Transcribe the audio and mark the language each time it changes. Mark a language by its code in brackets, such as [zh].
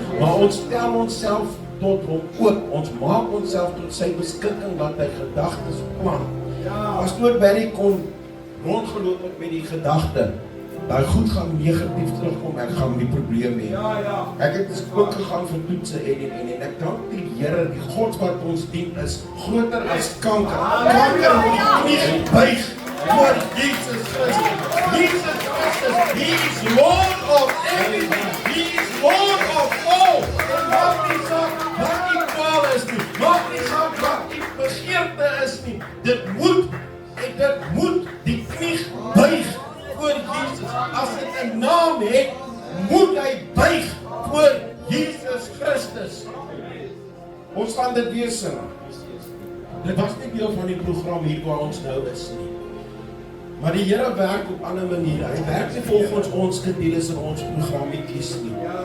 [af] Maar ons stel onsself tot hom oop. Ons maak onsself tot sy beskikking wat hy gedagtes plan. As Lord Barry kon rondgeloop het met die gedagte, daai goed gaan negatief terugkom, ek gaan die probleem hê. Ek het dus ook gegaan vir toetse en ek dank die Here, die God wat ons dien is groter as kanker. Kanker moet die knie buig voor Jesus Christus. [en] Jesus Christus, he is Lord of everything. He is Lord of all. [af] En maak nie saak wat die kwaal is nie. Maak nie saak wat die begeerte is nie. Dit moet die knie buig voor Jesus. As dit 'n naam het, moet hy buig voor Jesus Christus. Ons gaan dit weer sing. Dit was nie deel van die program hier waar ons nou is nie. Maar die Here werk op ander maniere. Hy werk nie volgens ons skedules en ons programmetjies nie.